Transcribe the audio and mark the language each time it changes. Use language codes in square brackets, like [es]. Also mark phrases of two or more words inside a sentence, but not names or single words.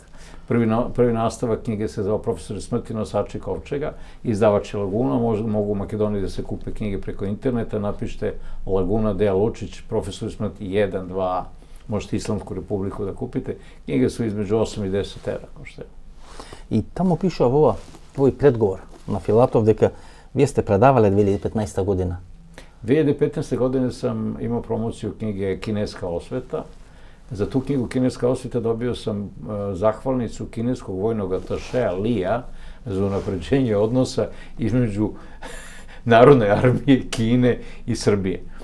[sr] Prvi nastavak knjige se zvao Profesori smrti nosači kovčega, izdavač je Laguna, mogu u Makedoniji da se kupe knjige preko interneta, napišite Laguna, Deja Lučić, Profesori smrti 1, 2, možete Islamsku republiku da kupite. Knjige su između 8 i 10 evra koštaju. [mk] И таму пишува во овој предговор на Филатов дека вие сте предавале 2015 година. [sr] 2015. godine sam imao promociju knjige Kineska osveta. Za tu knjigu Kineska osveta dobio sam zahvalnicu kineskog vojnog atašeja Lija za unapređenje odnosa između Narodne armije Kine i Srbije.